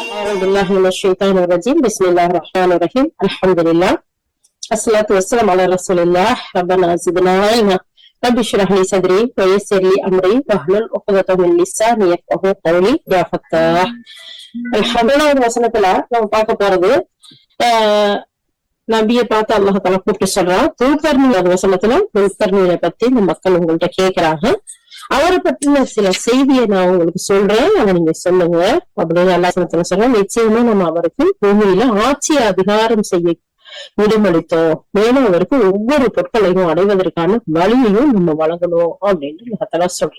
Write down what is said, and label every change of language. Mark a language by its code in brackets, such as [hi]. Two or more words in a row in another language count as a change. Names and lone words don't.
[ar] أعوذ بالله من الشيطان الرجيم. بسم الله الرحمن الرحيم. الحمد لله الصلاة والسلام على رسول الله. ربنا زدنا علما. رب اشرح لي صدري ويسر لي أمري واحلل عقدة من لساني يفقهوا قولي. يا فتاح. الحمد [ta] வசனத்துல நம்ம பார்க்க போறது நபியை பார்த்து [ar] الله تعالى [ta] கூப்பிட்டு சொல்றான். துல்கர்னி வசனத்துல துல்கர்னியை பத்தி இந்த மக்கள் உங்கள்கிட்ட கேட்கிறாங்க. அவரை பற்றின சில செய்தியை நான் உங்களுக்கு சொல்றேன், அதை நீங்க சொல்லுங்க அப்படின்னு அல்லாஹ் சொல்றேன். நிச்சயமா நம்ம அவருக்கு பூமியில ஆட்சி அதிகாரம் செய்ய விடுமளித்தோம், மேலும் அவருக்கு ஒவ்வொரு பொருட்களையும் அடைவதற்கான வழியையும் நம்ம வழங்கணும் அப்படின்னு அல்லாஹ் சொல்றோம்.